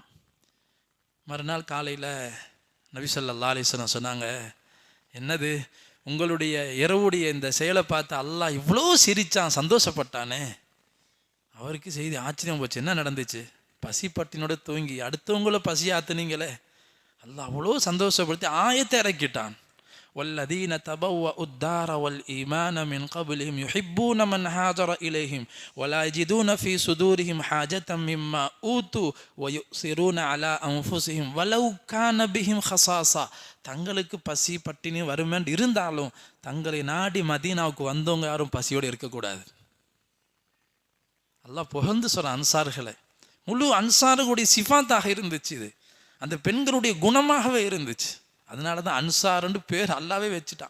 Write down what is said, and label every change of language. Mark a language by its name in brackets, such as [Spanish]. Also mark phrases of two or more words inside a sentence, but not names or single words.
[Tamil] மறுநாள் காலையில் நபி [Arabic] صلى الله عليه وسلم [Tamil] சொன்னாங்க, என்னது உங்களுடைய இரவுடைய இந்த செயலை பார்த்து அல்லாஹ் இவ்வளோ சிரித்தான், சந்தோஷப்பட்டானே. அவருக்கு செய்தி ஆச்சரியம் போச்சு, என்ன நடந்துச்சு? பசி பட்டினோட தூங்கி அடுத்தவங்கள பசி ஆத்துனீங்களே, அல்லாஹ் அவ்வளோ சந்தோஷப்படுத்தி ஆயத்தை இறக்கிட்டான். [Arabic] والذين تبوأوا الدار والإيمان من قبلهم يحبون من هاجر إليهم ولا يجدون في صدورهم حاجة مما أوتوا ويؤثرون على أنفسهم ولو كان بهم خصاصة. [Tamil] தங்களுக்கு பசி பட்டினி வறுமைன்னு இருந்தாலும் தங்களை நாடி மதீனாவுக்கு வந்தவங்க யாரும் பசியோடு இருக்கக்கூடாது. அல்லாஹ் புகழ்ந்து சொல்ற அன்சார்களை, முழு அன்சார்களுடைய சிஃபாத்தாக இருந்துச்சு, இது அந்த பெண்களுடைய குணமாகவே இருந்துச்சு. அதனால தான் அன்சார்ன்னு பேர் அல்லாவே வச்சுட்டான்.